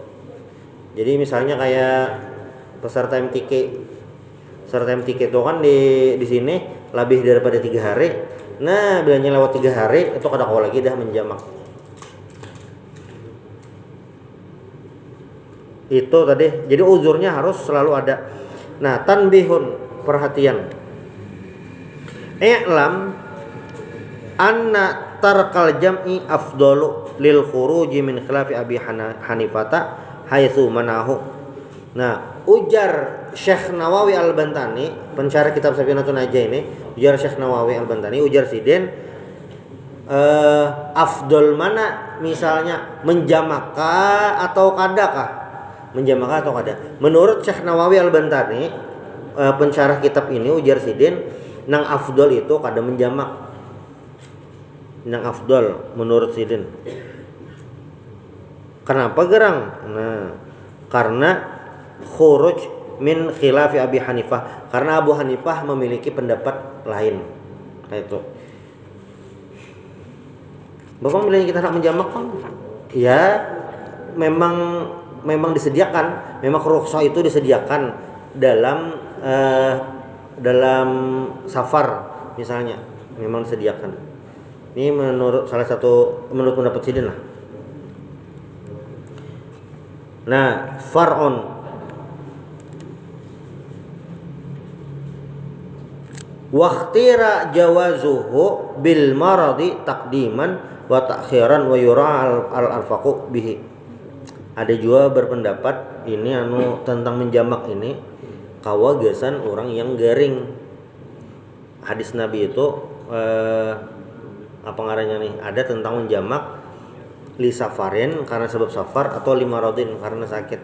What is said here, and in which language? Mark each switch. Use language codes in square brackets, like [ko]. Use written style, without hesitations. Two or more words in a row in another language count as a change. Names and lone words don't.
[bjn] Jadi misalnya kayak peserta MTQ itu kan di sini lebih daripada 3 hari. Nah, bilanya lewat 3 hari itu kada kau lagi dah menjamak. Itu tadi. Jadi uzurnya harus selalu ada. Nah, tanbihun, perhatian. [ar] اعلم أن ترك الجمع أفضل للخروج من خلاف أبي حنيفة حيث منعه. [bjn] Nah, ujar Syekh Nawawi Al-Bantani, pensyarah kitab Safinatun Najah ini, ujar Syekh Nawawi Al-Bantani, ujar Sidin, afdol mana misalnya menjamakah atau kadakah? Menjamakah atau kada? Menurut Syekh Nawawi Al-Bantani, pensyarah kitab ini, ujar Sidin, nang afdol itu kada menjamak. Nang afdol menurut Sidin. Kenapa gerang? Nah, karena [ar] خروج من خلاف أبي حنيفة, [bjn] karena Abu Hanifah memiliki pendapat lain. Kayak itu. Bapak bilang kita nak menjamak kan? Ya, memang disediakan, memang rukhsah itu disediakan dalam safar misalnya. memang disediakan. Ini menurut pendapat Sidin lah. Nah, [ar] فرع واختير جوازه بالمرض تقديما وتأخيرا ويراعى الأرفق به. [bjn] Ada juga berpendapat ini tentang menjamak ini kawagasan orang yang garing. Hadis Nabi itu apa ngarannya nih? Ada tentang menjamak [ar] لسفر [bjn] karena sebab safar atau [ar] لمرض [bjn] karena sakit.